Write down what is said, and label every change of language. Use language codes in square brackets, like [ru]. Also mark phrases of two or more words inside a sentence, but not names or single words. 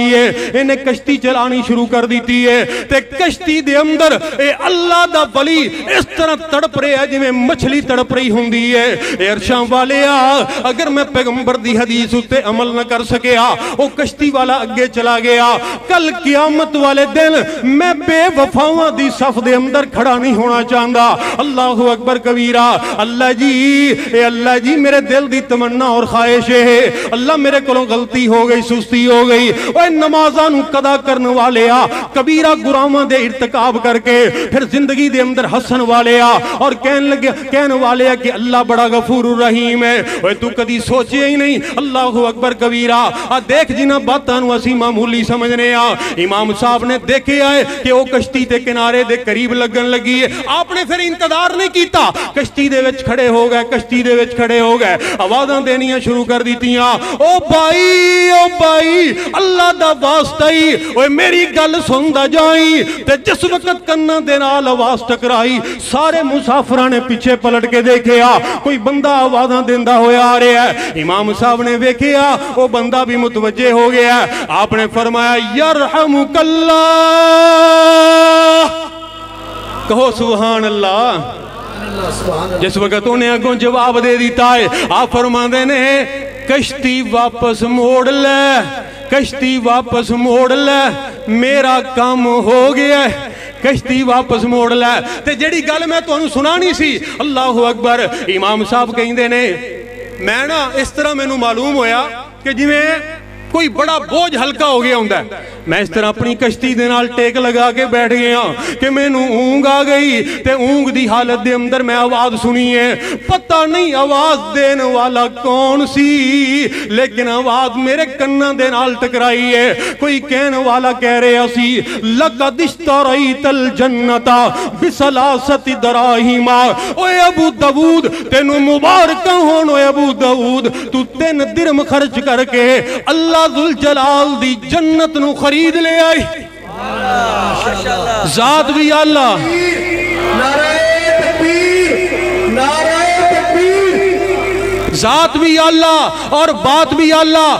[pa] ہے انہیں کشتی چلانی شروع کر دیتی ہے تے کشتی دے اندر اے اللہ دا ولی اس طرح تڑپ رہے ہیں جی میں مچھلی تڑپ رہی ہوں دی ہے اے عرشاں والے اگر میں پیغمبر دی حدیث اتے عمل نہ کر سکیا وہ کشتی والا اگے چلا گیا کل قیامت والے دن میں بے وفاواں دی صف دے اندر کھڑا نہیں ہونا چاہتا [ar] اللہ اکبر کبیرہ [pa] اللہ جی میرے دل دی تمنا اور خواہش ہے اللہ میرے کولوں غلطی ہو گئی سستی ہو گئی اوے نمازاں نو قضا کرنے والے کبیرہ گناہاں دے ارتکاب کر کے پھر زندگی دے اندر ہسن والے اور کہنے والے کہ اللہ بڑا [ar] غفور الرحیم [pa] ہے اوے تو کدی سوچے ہی نہیں [ar] اللہ اکبر کبیرہ [pa] دیکھ جنہ باتاں نو اسی معمولی سمجھنے امام صاحب نے دیکھے آئے کہ وہ کشتی تے کنارے دے قریب لگن لگی ہے آپ نے پھر انتظار نہیں کیتا کشتی دے وچ کھڑے ہو گئے آوازاں دینیاں شروع کر دیتیاں او بھائی اللہ دا واسطہ ہی اوے میری گل سندا جائی تے جس وقت کناں دے نال آواز ٹکرائی سارے مسافراں نے پیچھے پلٹ کے دیکھیا کوئی بندہ آوازاں دیندا ہویا آ رہا ہے امام صاحب نے دیکھیا وہ بندہ بھی متوجہ ہو گیا آپ نے فرمایا [ar] یرحمک اللہ [pa] کہو [ar] سبحان اللہ [pa] جس وقت انہیں اگوں جواب دے دیتا ہے آپ فرماندے نے کشتی واپس موڑ لے میرا کام ہو گیا ہے کشتی واپس موڑ لے تے جڑی گل میں تو انہوں سنانی سی [ar] اللہ اکبر [pa] امام صاحب کہیں دے نے میں نا اس طرح میں نو معلوم ہویا کہ جی میں کوئی بڑا بوجھ ہلکا ہو گیا ہوندا ہے. میں اس طرح اپنی کشتی دے نال ٹیک لگا کے بیٹھ گیا کہ میں نو اونگ آ گئی تے اونگ دی حالت دے اندر میں آواز سنی ہے. پتہ نہیں آواز دین والا کون سی، لیکن آواز میرے کناں دے نال ٹکرائی ہے. کوئی کہن والا کہہ رہا سی [ar] لقد اشتریت الجنت بثلاثۃ دراہم. [pa] اوے ابو داؤد تینو مبارک ہون، اوے ابو داؤد تو 3 درہم خرچ کر کے اللہ ذوالجلال دی جنت نو خرید لے آئی. ذات بھی اللہ، نعرہ تکبیر، نعرہ تکبیر، ذات بھی اللہ اور بات بھی اللہ.